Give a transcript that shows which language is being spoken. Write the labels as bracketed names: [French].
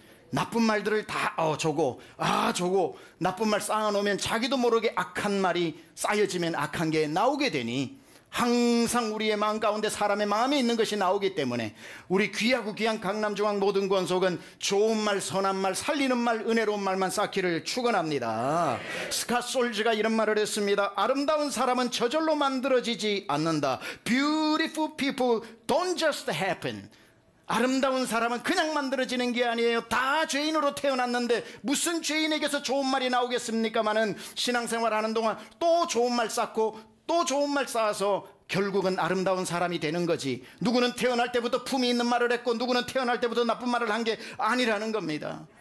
[Korean] 나쁜 말들을 다 저거 나쁜 말 쌓아놓으면 자기도 모르게 악한 말이 쌓여지면 악한 게 나오게 되니 항상 우리의 마음 가운데 사람의 마음에 있는 것이 나오기 때문에 우리 귀하고 귀한 강남중앙 모든 권속은 좋은 말, 선한 말, 살리는 말, 은혜로운 말만 쌓기를 축원합니다. 스캇 솔즈가 이런 말을 했습니다. 아름다운 사람은 저절로 만들어지지 않는다. [English] Beautiful people don't just happen. [Korean] 아름다운 사람은 그냥 만들어지는 게 아니에요. 다 죄인으로 태어났는데 무슨 죄인에게서 좋은 말이 나오겠습니까마는 신앙생활하는 동안 또 좋은 말 쌓고 또 좋은 말 쌓아서 결국은 아름다운 사람이 되는 거지. 누구는 태어날 때부터 품이 있는 말을 했고 누구는 태어날 때부터 나쁜 말을 한 게 아니라는 겁니다.